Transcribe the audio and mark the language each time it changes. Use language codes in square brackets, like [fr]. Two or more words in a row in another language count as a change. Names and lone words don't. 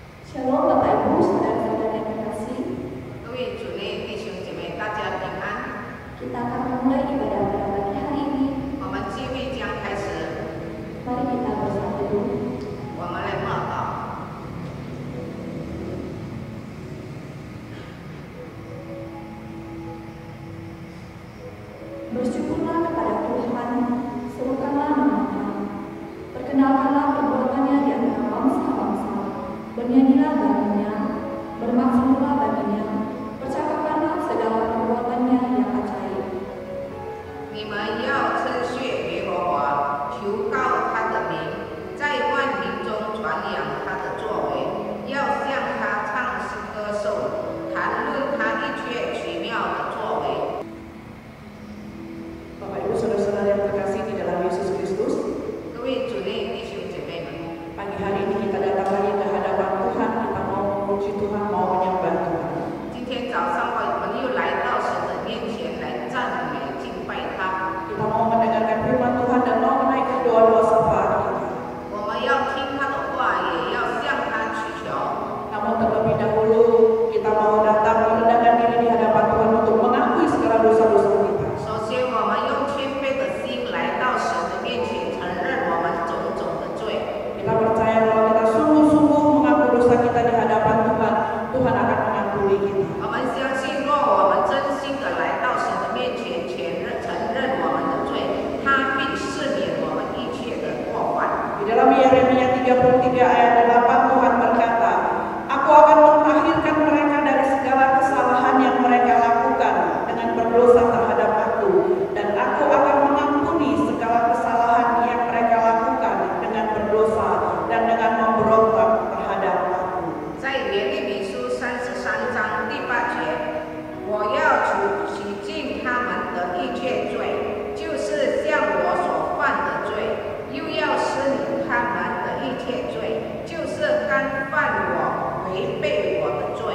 [id] Shalom Bapak Ibu, saudara-saudara yang terkasih. [zh] 各位主内弟兄姐妹，大家平安。 [id] Kita akan memulai ibadah pada pagi hari ini. [zh] 我们聚会将开始， [id] Mari kita bersatu dulu. [zh] 我们来默祷。 [id] Bersyukurlah kepada Tuhan, serukanlah nama-Nya. Perkenalkanlah perbuatannya di antara bangsa-bangsa. Bernyanyilah baginya, bermaksudlah baginya, percakapkanlah segala perbuatannya yang ajaib. [zh] 你们要称谢耶和华，求告他的名，在万民中传扬他的作为，要向他唱诗歌颂，谈论他一切奇妙的作为。 [id] Bapak Ibu saudara-saudara yang terkasih di dalam Yesus Kristus, [zh] 各位主内弟兄姐妹们， [id] pagi hari ini kita datang lagi ke hadapan Tuhan, kita mau memuji Tuhan, mau menyembah Tuhan. [zh] 今天早上我们又来到神的面前来赞美敬拜他。 [id] Kita mau mendengarkan firman Tuhan dan mau menaikkan doa-doa syafaat kita. [zh] 我们要听他的话，也要向他祈求。 [id] Namun terlebih dahulu kita mau datang merendahkan diri di hadapan Tuhan untuk mengakui segala dosa-dosa kita. [zh] 首先，我们用谦卑的心来到神的面前，承认我们种种的罪。 [id] Kita percaya kalau kita sungguh-sungguh mengaku dosa kita di hadapan Tuhan, Tuhan akan mengampuni kita. [zh] 我们相信，若我们真心的来到神的面前，承认我们的罪，他必赦免我们一切的过犯。 [id] Di dalam Yeremia 33 ayat 8 Tuhan berkata, Aku akan mentahirkan mereka dari segala kesalahan yang mereka lakukan dengan berdosa terhadap Aku, dan Aku akan mengampuni segala kesalahan yang mereka lakukan dengan berdosa dan dengan memberontak terhadap Aku. [zh] 在耶利米书33章第8节，我要洗净他们的一切罪，就是像我所犯的罪，又要施理他们的一切罪，就是干犯我、违背我的罪。